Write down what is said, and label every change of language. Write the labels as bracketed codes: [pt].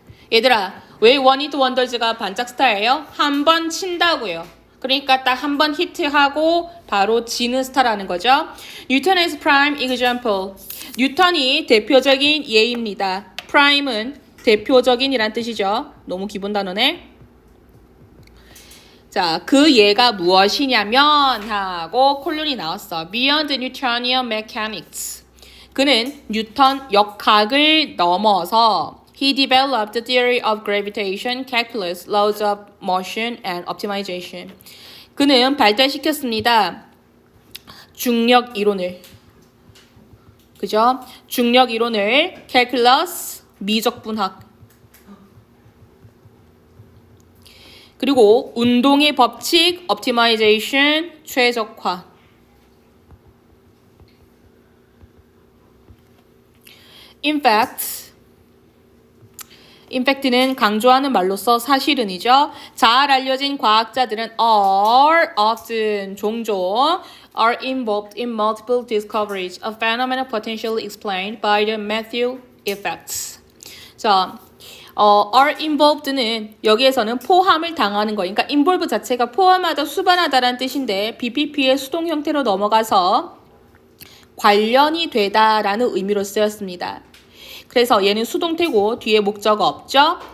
[ko] 얘들아, 왜 원히트 원더즈가 반짝 스타예요? 한 번 친다고요. 그러니까 딱 한 번 히트하고 바로 지는 스타라는 거죠. [en] 뉴턴 is prime example. [ko] 뉴턴이 대표적인 예입니다. prime은 대표적인이란 뜻이죠. 너무 기본 단어네. 자, 그 예가 무엇이냐면 하고 콜론이 나왔어. [en] Beyond Newtonian mechanics. [ko] 그는 뉴턴 역학을 넘어서 [en] He developed the theory of gravitation, calculus, laws of motion, and optimization. [ko] 그는 발달시켰습니다. 중력 이론을. 그죠? 중력 이론을, calculus, 미적분학. 그리고 운동의 법칙, optimization, 최적화. In fact는 강조하는 말로써 사실은이죠. 잘 알려진 과학자들은 [en] are often [ko] 종종 [en] are involved in multiple discoveries of phenomena potentially explained by the Matthew effects. [ko] 자, are involved는 여기에서는 포함을 당하는 거예요. 그러니까 involve 자체가 포함하다, 수반하다라는 뜻인데 BPP의 수동 형태로 넘어가서 관련이 되다라는 의미로 쓰였습니다. 그래서 얘는 수동태고 뒤에 목적어 없죠?